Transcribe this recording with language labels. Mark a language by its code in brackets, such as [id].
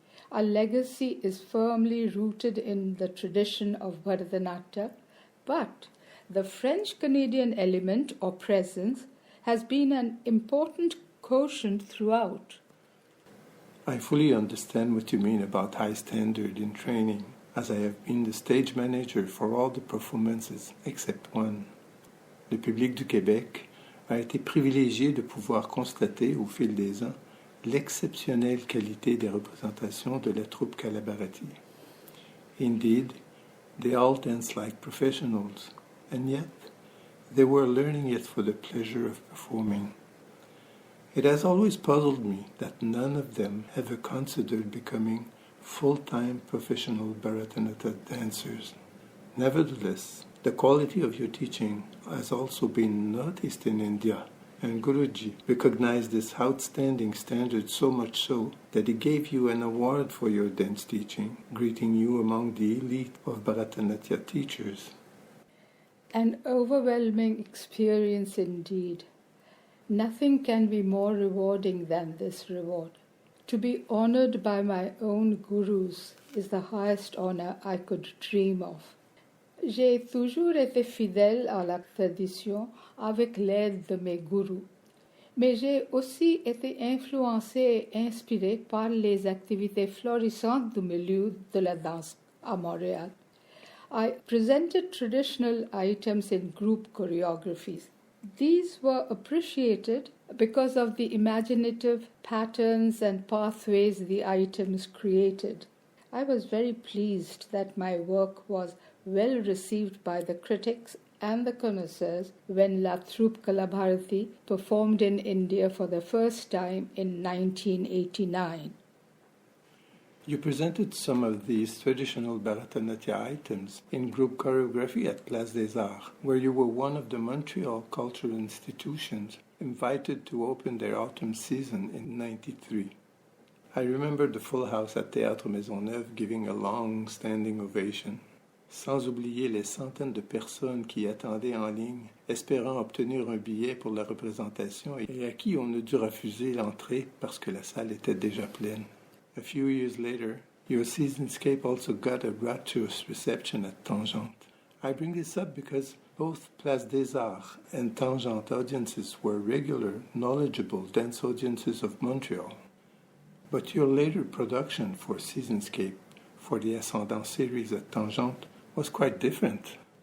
[en] Our legacy is firmly rooted in the tradition of Bharatanatyam, but the French-Canadian element or presence has been an important quotient throughout. I fully understand what you mean about high standard in training, as I have been the stage manager for all the performances except one. [fr] Le public du Québec a été privilégié de pouvoir constater au fil des ans l'exceptionnelle qualité des représentations de la troupe Bharati. [en] Indeed, they all dance like professionals, and yet they were learning it for the pleasure of performing. It has always puzzled me that none of them ever considered becoming full-time professional Bharatanatyam dancers. Nevertheless, the quality of your teaching has also been noticed in India, and Guruji recognized this outstanding standard so much so that he gave you an award for your dance teaching, greeting you among the elite of Bharatanatyam teachers. An overwhelming experience indeed. Nothing can be more rewarding than this reward. To be honored by my own gurus is the highest honor I could dream of. [fr] J'ai toujours été fidèle à la tradition avec l'aide de mes gurus, mais j'ai aussi été influencé et inspiré par les activités florissantes du milieu de la danse à Montréal. [en] I presented traditional items in group choreographies. These were appreciated because of the imaginative patterns and pathways the items created. I was very pleased that my work was well received by the critics and the connoisseurs when La Troupe Bharati performed in India for the first time in 1989. You presented some of these traditional Bharatanatyam items in group choreography at Place des Arts, where you were one of the Montreal cultural institutions invited to open their autumn season in 1993. I remember the full house at Théâtre Maisonneuve giving a long standing ovation, [fr] sans oublier les centaines de personnes qui attendaient en ligne, espérant obtenir un billet pour la représentation et à qui on a dû refuser l'entrée parce que la salle était déjà pleine. [en] A few years later, your seasonscape also got a rapturous reception at Tangente. I bring this up because both Place des Arts and Tangente audiences were regular, knowledgeable dance audiences of Montreal. But your later production for Seasonscape for the Ascendant series at Tangente was quite different.